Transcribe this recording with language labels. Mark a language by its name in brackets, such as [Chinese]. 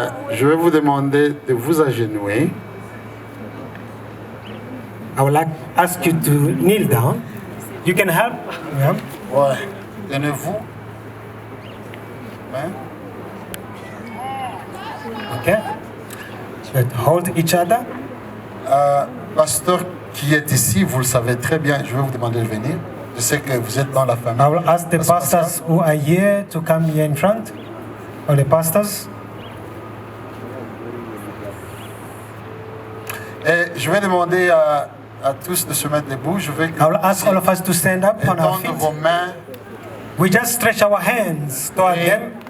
[French] Je vais vous demander de vous agenouiller. [English] I would like to ask you to kneel down. You can help. Yeah. [French] Ouais. Tenez-vous. Hein? [English] Okay. Let's hold each other. [French] Pasteur qui est ici, vous le savez très bien, je vais vous demander de venir. Je sais que vous êtes dans la famille. [English] I will ask the pastors who are here to come here in front. Or the pastors. [French] Et je vais demander à tous de se mettre debout. Je vais [English] I will ask all of us to stand up on our feet. [French] vos mains. [English] We just stretch our hands toward them.